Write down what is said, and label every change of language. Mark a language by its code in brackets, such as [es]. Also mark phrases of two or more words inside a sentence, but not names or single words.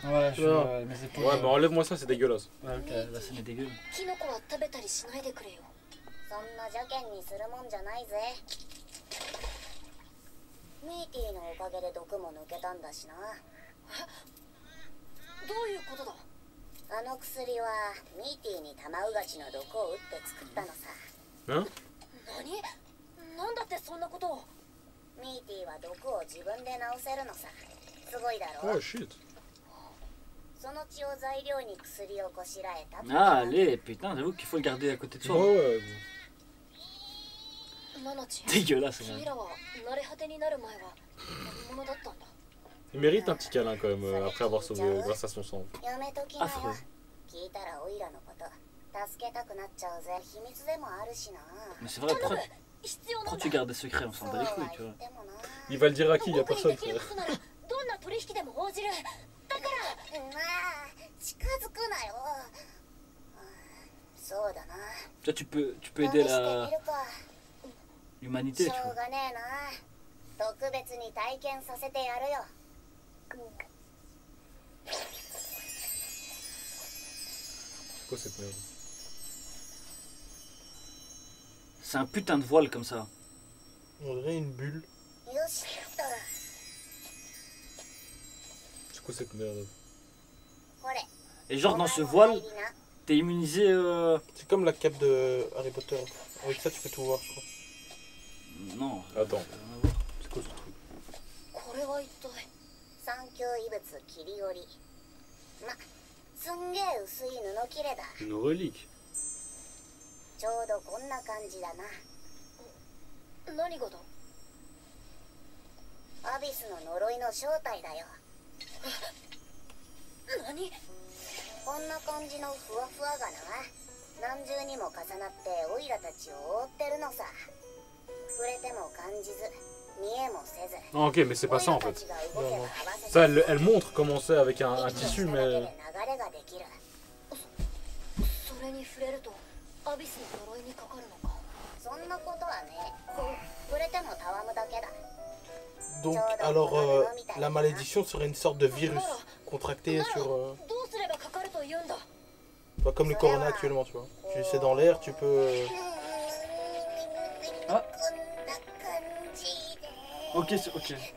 [fr] Ouais, je Ouais. mes épaules. Ouais, mais enlève-moi ça, c'est dégueulasse. Ouais, ok, la scène est dégueu. [ja] キノコは食べたりしないでくれよそんな邪険にするもんじゃないぜミーティのおかげで毒も抜けたんだしなどういうことだあの薬はミーティーにタマウガチの毒を打って作ったのさ。 [fr] Hein? [ja] 何？なんだってそんなことを。ミーティーは毒を自分で治せるのさ。すごいだろ。 [en] Oh shit. [ja] その血を材料に薬をこしらえた。 [fr] Ah, allez, putain, j'avoue qu'il faut le garder à côté de soi. Ouais. [ja] ナナチ。 [fr] Dégueulasse, [ja] 君 [fr] même. [ja] らは慣れ果てになる前は何者だったんだ。 [fr] Il mérite un petit câlin quand même après avoir sauvé grâce à son sang. [ja] やめときなよ。 [fr] Affreux. [ja] 聞いたらオイラのこと助けたくなっちゃうぜ。秘密でもあるしな。 [fr] Mais c'est vrai, pourquoi, [ja] 必要なん [fr] pourquoi [ja] だ。 [fr] tu gardes des secrets? On s'en [ja] そう [fr] bat [ja] は [fr] les [ja] 言 [fr] couilles, tu [ja] っ [fr] vois. [ja] てもな。 [fr] Il va le dire à qui? Il y a [ja] 僕に [fr] personne [ja] できる [fr] frère. [ja] ことならどんな取引でも応じる。だからまあ近づくなよ。そうだな。 [fr] Tu vois, tu peux [ja] 試 [fr] aider [ja] してみ [fr] la [ja] るか。 [fr] l'humanité, [ja] し [fr] tu [ja] ょ [fr] vois. [ja] うがねえな。特別に体験させてやるよ。 [fr] C'est quoi cette merde? C'est un putain de voile comme ça. On dirait une bulle. [ja] よしと。 [fr] C'est quoi cette merde? [ja] これ。 [fr] Et genre, [ja] お [fr] dans [ja] 前 [fr] ce [ja] も [fr] voile, [ja] 入りな。 [fr] t'es immunisé. C'est comme la cape de Harry Potter. Avec ça, tu peux tout voir, je crois. Non. Attends. Rien à voir. C'est quoi ce truc? [ja] これは一体。三級異物切り織り。すんげえ薄い布切れだ。 [fr] Une relique. [ja] ちょうどこんな感じだな。何がだ。アビスの呪いの正体だよ。何？こんな感じのふわふわがな、何重にも重なってオイラたちを覆ってるのさ。触れても感じず、見えもせず。 [fr] Ah, ok, mais c'est pas ça en [ja] オイラた [fr] fait. [ja] ちが動けば合わせて [fr] Ça, elle montre comment c'est avec un tissu, [ja] 息の力で [fr] mais. [ja] 流れができる。それに触れるとアビスの呪いにかかるのか。そんなことはね、触れてもたわむだけだ。 [fr] Donc, alors, la malédiction serait une sorte de virus contracté sur. [ja] どうすればかかると言うんだ。 [fr] Bah, comme le corona actuellement, tu vois. Tu c'est dans l'air, tu peux. Ah. [ja] こんな感じで。 [fr] Ok, ok.